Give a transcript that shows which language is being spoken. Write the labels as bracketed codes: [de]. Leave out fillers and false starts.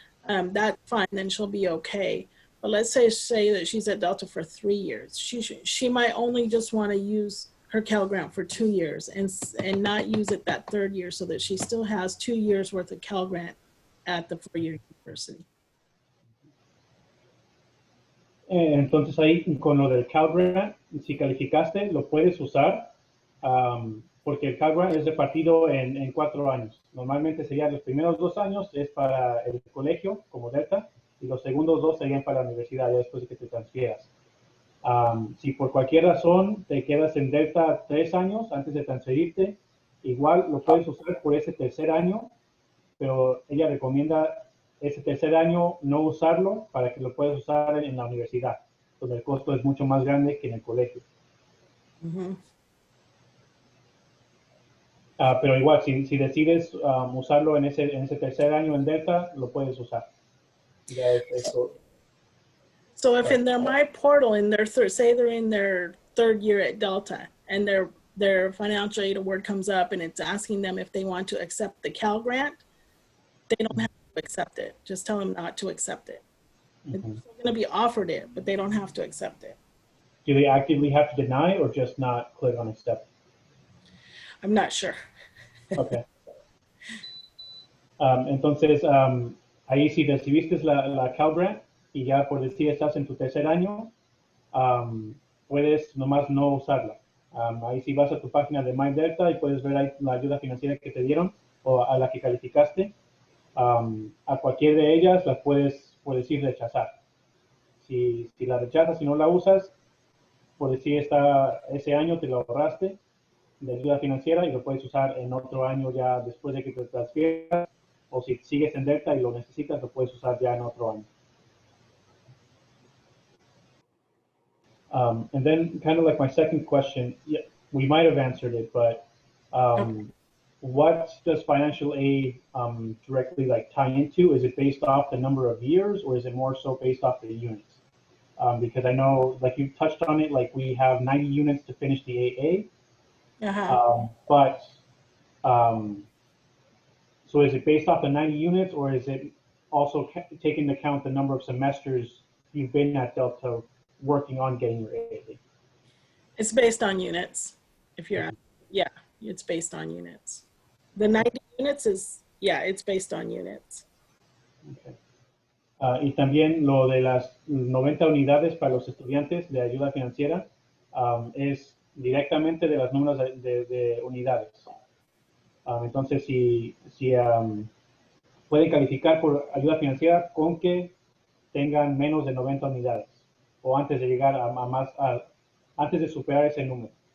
[en] That's fine, then she'll be okay. But let's say that she's at Delta for 3 years. She might only just want to use her Cal Grant for 2 years and not use it that 3rd year, so that she still has 2 years worth of Cal Grant at the 4-year university. [es] Entonces ahí con lo del Cal Grant, si calificaste, lo puedes usar, porque el Cal Grant es repartido en 4 años. Normalmente serían los primeros 2 años es para el colegio como Delta, y los segundos 2 serían para la universidad, ya después de que te transfieras. Si por cualquier razón te quedas en Delta 3 años antes de transferirte, igual lo puedes usar por ese 3er año, pero ella recomienda ese 3er año no usarlo para que lo puedas usar en la universidad, donde el costo es mucho más grande que en el colegio. Mm-hmm. Pero igual, si decides usarlo en ese 3er año en Delta, lo puedes usar. Ya eso. [en] So if in their My Portal, in their say they're in their 3rd year at Delta, and their financial aid award comes up and it's asking them if they want to accept the Cal Grant, they don't have to accept it. Just tell them not to accept it. They're going to be offered it, but they don't have to accept it. Do they actively have to deny or just not click on accept? I'm not sure. Okay. [es] Entonces, ahí si recibiste la Cal Grant y ya por decir estás en tu 3er año, puedes nomás no usarla. Ahí si vas a tu página de My Delta y puedes ver ahí la ayuda financiera que te dieron o a la que calificaste. A cualquier de ellas las puedes, por decir, rechazar. Si la rechazas y no la usas, por decir ese año te lo ahorraste de ayuda financiera y lo puedes usar en otro año ya después de que te transfieras, o si sigues en Delta y lo necesitas, lo puedes usar ya en otro año. [en] And then kind of like my second question, yeah, we might have answered it, but what does financial aid directly like tie into? Is it based off the number of years, or is it more so based off the units? Because I know, like you touched on it, like we have 90 units to finish the AA. But so is it based off the 90 units, or is it also taking into account the number of semesters you've been at Delta working on getting your AA? It's based on units. If you're, yeah, it's based on units. The 90 units is, yeah, it's based on units. Okay. [es] Y también lo de las 90 unidades para los estudiantes de ayuda financiera es directamente de los números de unidades. Entonces, si pueden calificar por ayuda financiera con que tengan menos de 90 unidades o antes de llegar antes de superar ese número.